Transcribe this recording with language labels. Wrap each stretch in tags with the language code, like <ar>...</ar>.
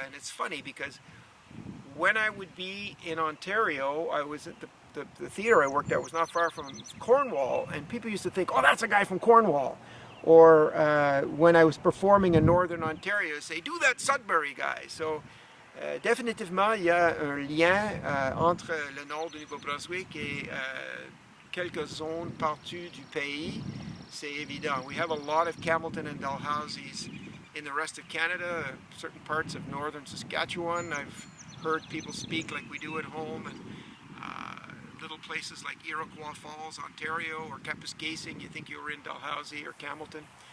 <en>And it's funny because when I would be in Ontario, I was at the theater I worked at was not far from Cornwall, and people used to think, oh, that's a guy from Cornwall. Or when I was performing in Northern Ontario, say, do that Sudbury guy.</en> <fr>So définitivement, il y a un lien entre le nord du Nouveau-Brunswick et quelques zones partout du pays. C'est évident.</fr> <en>We have a lot of Campbellton and Dalhousies in the rest of Canada, certain parts of northern Saskatchewan. I've heard people speak like we do at home, and little places like Iroquois Falls, Ontario, or Kapuskasing, you think you were in Dalhousie or Campbellton.</en>